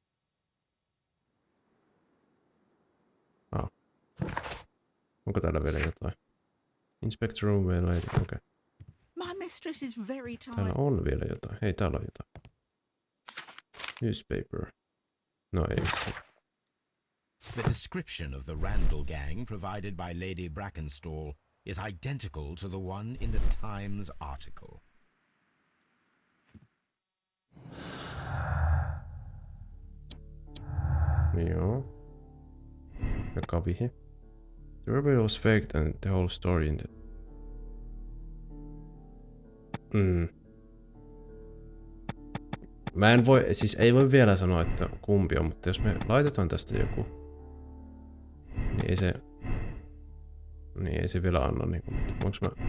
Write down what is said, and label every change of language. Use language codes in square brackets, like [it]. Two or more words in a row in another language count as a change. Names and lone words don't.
[fi] Ah. Onko täällä vielä jotain? [en] Inspect room [fi] vielä. Okei. [en] My mistress is very tired. [fi] Täällä on vielä jotain. Hei, täällä on jotain. Newspaper. No ei missään. [en] The description of the Randall gang provided by Lady Brackenstall is identical to the one in the Times article. [fi] Joo. Joka vihe. [en] The robbery was faked and the whole story in the... [fi] Mä en voi, siis ei voi vielä sanoa, että kumpi on, mutta jos me laitetaan tästä joku, niin ei se vielä anna niinku, mutta voinko mä...